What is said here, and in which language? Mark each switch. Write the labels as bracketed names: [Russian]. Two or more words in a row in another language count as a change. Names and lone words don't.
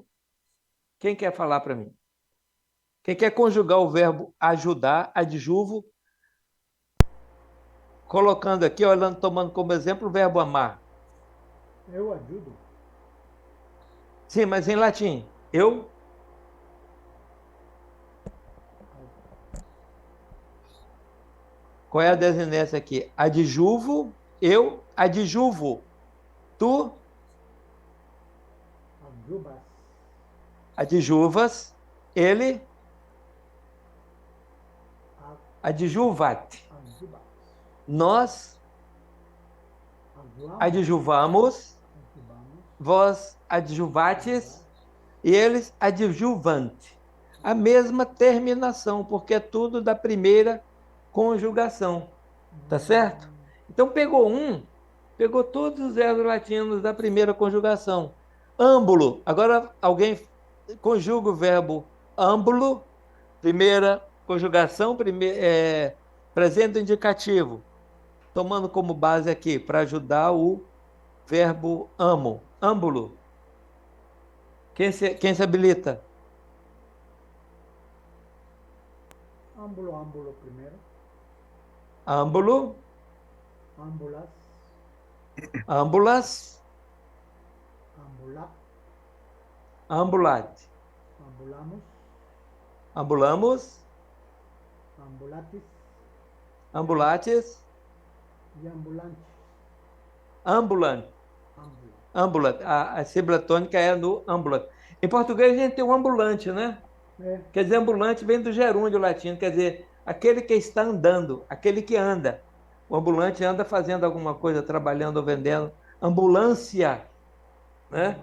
[Portuguese] Quem quer falar para mim? Quem quer conjugar o verbo ajudar, adjuvo, colocando aqui, olhando, tomando como exemplo o verbo amar. Eu ajudo. Sim, mas em latim. Eu. Qual é a desinência aqui? Adjuvo, eu, adjuvo. Tu, Adjuvas. adjuvas, ele, adjuvat. Adjuvas. Nós Adjuvamos. adjuvamos, Adjuvamos. vós adjuvates e eles adjuvante. A mesma terminação, porque é tudo da primeira conjugação. Tá certo? Então pegou todos os verbos latinos da primeira conjugação. Âmbulo. Agora alguém conjuga o verbo âmbulo, primeira conjugação, presente indicativo, tomando como base aqui para ajudar o verbo amo, âmbulo. Quem se habilita? Âmbulo, âmbulo primeiro. Âmbulo, Âmbulas. âmbulas, Ambulat. ambulate. Ambulamos. Ambulamos, Ambulatis. ambulates, E ambulante. ambulant. Ambula. Ambulant. A sílaba tônica é no ambulant. Em português a gente tem o ambulante, né? É. Quer dizer, ambulante vem do gerúndio latino, quer dizer, aquele que está andando, aquele que anda. O ambulante anda fazendo alguma coisa, trabalhando ou vendendo. Ambulância, né?